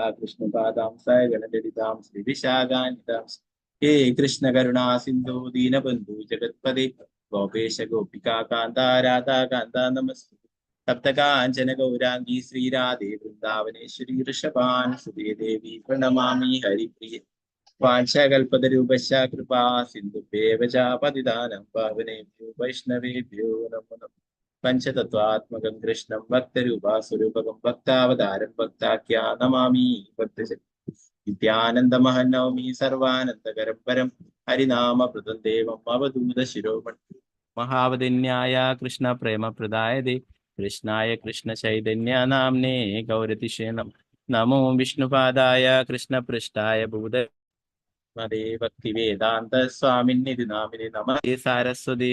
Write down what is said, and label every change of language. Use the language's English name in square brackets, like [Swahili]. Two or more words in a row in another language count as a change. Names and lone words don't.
[Sanskrit] കൃഷ്ണപാദാം സഗണലളിതാം ശ്രീവിശാഖാനിതാം ഹേ കൃഷ്ണ കരുണാ സിന്ധു ദീനബന്ധു ജഗത്പദേ ഗോപേശ ഗോപികാ കാന്ത രാധാ കാന്ത നമസ്തേ സപ്തകാഞ്ചന ഗൗരാംഗി ശ്രീരാധേ വൃന്ദാവനേശ്വരി ഋഷഭാൻ സുതേ ദേവി പ്രണമാമി ഹരിപ്രിയ വാഞ്ചകൽപതരൂപശ്ച കൃപാ സിന്ധുഭ്യേവ ച പതിതാനം പാവനേഭ്യോ വൈഷ്ണവേഭ്യോ നമോ നമഃ പഞ്ചതത്വാത്മകം കൃഷ്ണം ഭക്തരൂപാസ്വരൂപകം ഭക്താവതാരം ഭക്താഖ്യാ നമാമി ഭക്തജനം നിത്യാനന്ദമഹം നവമി സർവാനന്ദകരം പരം ഹരിനാമപ്രദം ദേവം അവധൂത ശിരോമണി മഹാവദന്യായ കൃഷ്ണ പ്രേമപ്രദായതേ കൃഷ്ണായ കൃഷ്ണ ചൈതന്യ നാംനേ ഗൗരതിഷേ നമോ വിഷ്ണുപാദായ കൃഷ്ണപൃഷ്ഠായ ഭൂതമതേ ഭക്തിവേദാന്ത സ്വാമിന്നിധി നാമിനി നമസ്തേ സാരസ്വതീ